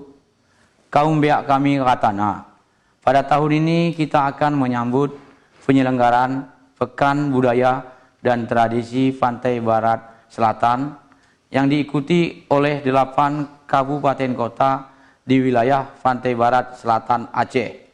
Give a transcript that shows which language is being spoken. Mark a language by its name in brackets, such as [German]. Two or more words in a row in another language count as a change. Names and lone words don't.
[Indonesian] Kaum biak kami Katana, pada tahun ini kita akan menyambut penyelenggaraan Pekan Budaya dan Tradisi Pantai Barat Selatan yang diikuti oleh 8 kabupaten kota di wilayah Pantai Barat Selatan Aceh.